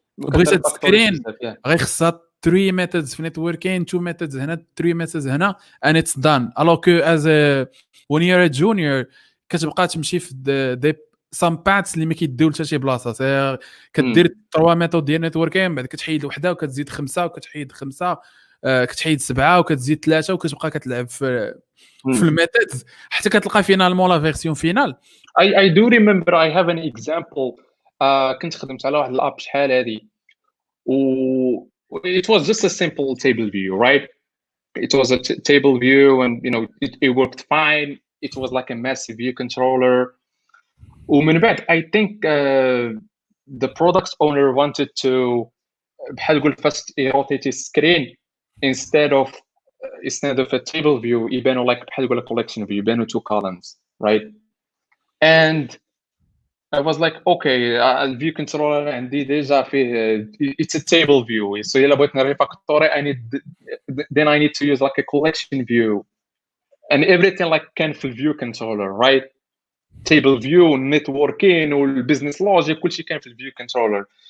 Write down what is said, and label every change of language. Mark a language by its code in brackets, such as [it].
[ar] بغيت تسكرين غير خصها 3 methods في networking 2 methods هنا 3 methods هنا [en] and it's done [fr] alors que [en] as a when you're a junior [ar] كتبقى تمشي في [en] some paths [ar] اللي ما كيديو حتى شي بلاصه كدير 3 ميثود ديال networking بعد كتحيد وحده وكتزيد 5 وكتحيد 5 كتحيد 7 وكتزيد 3 وكتبقى كتلعب في الميثودز حتى كتلقى فينالمون لا فيرسيون فينال. [en] I do remember I have an example [ar] كنت خدمت على واحد الاب شحال هادي [en] و it was just a simple table view, right? It was a table view and you know it worked fine. It was like a massive view controller. [ar] ومن بعد [en] I think the product owner wanted to [ar] بحال نقول [en] first rotate his screen instead of a table view يبانوا like بحال نقول collection view يبانوا 2 columns, right? And I was like, okay, [ar] الفيو كنترولر عندي ديجا فيه [en] it's a table view. So [ar] إلا بغيت نريفاكتوري [en] then I need to use like a collection view and everything like [ar] كان في الفيو كنترولر, [en] right? [ar] Table view والنتوركين والبزنس لوجيك كلشي كان في الفيو كنترولر.